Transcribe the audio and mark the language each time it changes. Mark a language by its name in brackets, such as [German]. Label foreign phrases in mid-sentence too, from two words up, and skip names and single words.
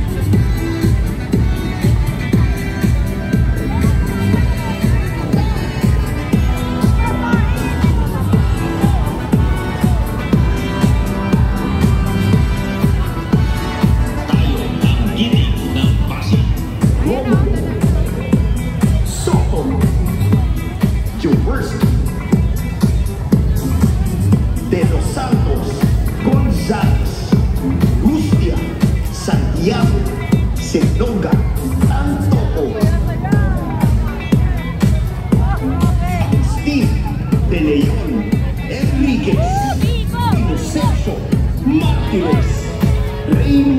[Filipino] Tayo ang Giting ng Pasig. Soto, Jaworski, De los Santos, González, Rustia, Santiago, Sendonga, Tanto, Agustín, De León, Enríquez, Inocencio, Martínez, Raimundo.